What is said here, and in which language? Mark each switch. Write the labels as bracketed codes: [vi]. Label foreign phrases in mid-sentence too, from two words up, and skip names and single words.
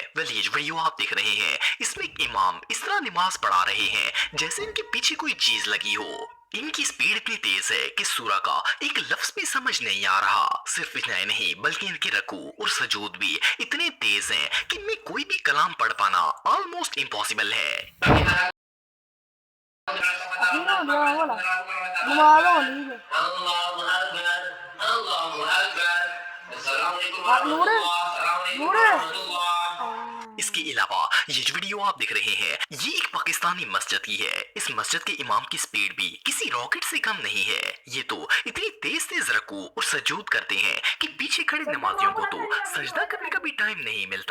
[hi] वेल, ये वीडियो आप देख रहे हैं, इसमें एक इमाम इस तरह नमाज पढ़ा रहे हैं जैसे इनके पीछे कोई चीज लगी हो। इनकी स्पीड इतनी तेज है कि सूरा का एक लफ्ज भी समझ नहीं आ रहा। सिर्फ इतना ही नहीं, बल्कि इनके रकू और सजूद भी इतने तेज हैं कि इनमें कोई भी कलाम पढ़ पाना [en] almost impossible [hi] है। [es] Aquí no, no, hola. No me va a doler. नूर नूर [hi] इसके अलावा ये जो वीडियो आप देख रहे हैं, ये एक पाकिस्तानी मस्जिद की है। इस मस्जिद के इमाम की स्पीड भी किसी रॉकेट से कम नहीं है। ये तो इतनी तेज तेज रकू और सजूद करते हैं कि पीछे खड़े नमाजियों को तो सजदा करने का भी टाइम नहीं मिलता।